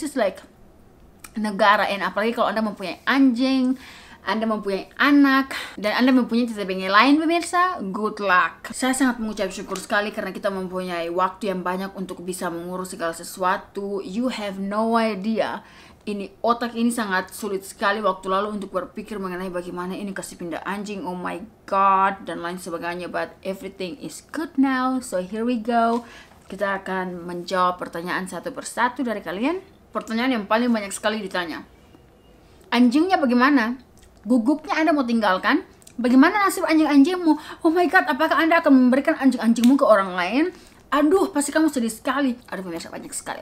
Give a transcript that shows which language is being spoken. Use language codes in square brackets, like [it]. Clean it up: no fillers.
[en] This is like [id] negara, and apalagi kalau Anda mempunyai anjing, Anda mempunyai anak, dan Anda mempunyai cerita bengkel lain, pemirsa, [en] good luck. [id] Saya sangat mengucap syukur sekali karena kita mempunyai waktu yang banyak untuk bisa mengurus segala sesuatu. [en] You have no idea. [id] Otak ini sangat sulit sekali waktu lalu untuk berpikir mengenai bagaimana ini kasih pindah anjing, [en] oh my god, [id] dan lain sebagainya. [en] But everything is good now, so here we go. [id] Kita akan menjawab pertanyaan satu persatu dari kalian. Pertanyaan yang paling banyak sekali ditanya, anjingnya bagaimana? Guguknya Anda mau tinggalkan? Bagaimana nasib anjing-anjingmu? [en] Oh my god, [id] apakah Anda akan memberikan anjing-anjingmu ke orang lain? Aduh, pasti kamu sedih sekali. Aduh, pemirsa, banyak sekali.